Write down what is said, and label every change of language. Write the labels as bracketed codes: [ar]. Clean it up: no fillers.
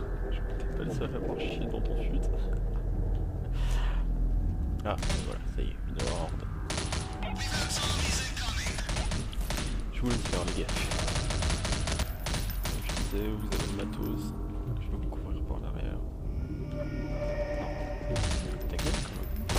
[fr] Je suis peut-être pas le seul à avoir chié dans ton chute. Ah, voilà, ça y est, une horde. [en] We've got zombies incoming. [fr] Je voulais le faire, les gars. Comme je disais, vous avez le matos. Je vais vous couvrir par l'arrière. Non. Ta gueule, quand même.